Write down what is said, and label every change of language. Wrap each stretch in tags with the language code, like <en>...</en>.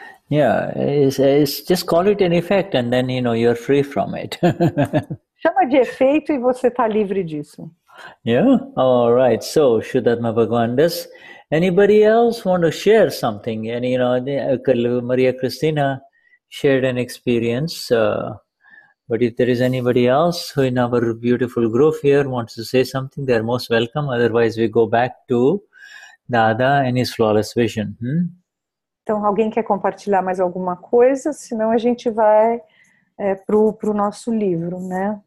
<en>Yeah, it's just call it an effect and then, you're free from it.</en> <pt>Chama de efeito e você está livre disso.</pt> <en>Yeah, all right. So, Shuddhatma Bhagavan, does anybody else want to share something? And, Maria Cristina shared an experience. But if there is anybody else who in our beautiful group here wants to say something, they're most welcome. Otherwise, we go back to Dada and his flawless vision.</en> <pt>Então, alguém quer compartilhar mais alguma coisa? Senão a gente vai pro nosso livro, né?</pt>